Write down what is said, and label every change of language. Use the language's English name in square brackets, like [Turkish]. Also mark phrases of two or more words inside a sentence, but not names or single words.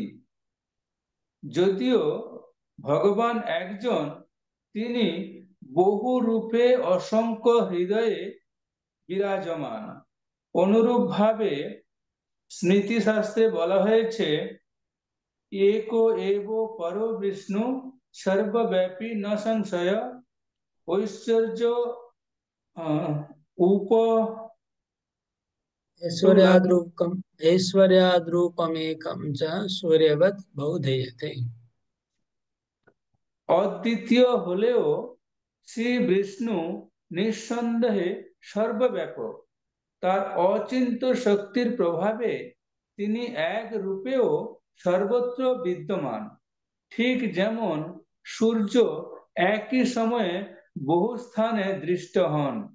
[Bangla] যদিও ভগবান একজন, তিনি বহু রূপে অসংখ্য হৃদয়ে বিরাজমান। অনুরূপভাবে স্মৃতিশাস্ত্রে বলা হয়েছে, [Sanskrit] এক এব পর বিষ্ণু সর্বব্যাপী ন সংশয় ঐশ্বর্য উপ ऐश्वर्याद्रूपमेकं च सूर्यवत् बहुधीयते। [Bangla] অদ্বিতীয় হলেও শ্রী বিষ্ণু নিঃসন্দেহে সর্বব্যাপক। তার অচিন্ত শক্তির প্রভাবে তিনি এক রূপেও সর্বত্র বিদ্যমান। ঠিক যেমন সূর্য একই সময়ে বহু স্থানে দৃষ্ট হন।